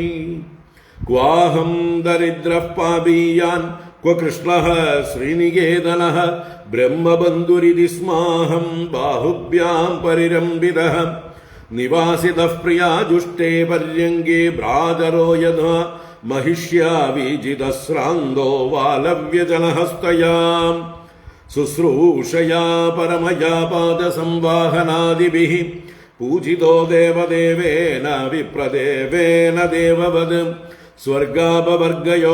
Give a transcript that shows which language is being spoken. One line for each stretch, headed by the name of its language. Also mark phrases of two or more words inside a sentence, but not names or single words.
Sanskrit: ക്വാഹം ദരിദ്രഃ പാപീയാൻ ക്വ കൃഷ്ണഃ ശ്രീനികേതനഃ ബ്രഹ്മബന്ധുരിതി സ്മാഹം ബാഹുഭ്യാം പരിരംഭിതഃ. നിവാസിതഃ പ്രിയാജുഷ്ടേ പര്യങ്കേ ഭ്രാതരോ യഥാ महिष्या विजितश्रान्तो वालव्यजनहस्तयां शुश्रूषया परमया पादसंवाहनादिभिः पूजितो देवदेवेन विप्रदेवेन देववद् स्वर्गापवर्गयो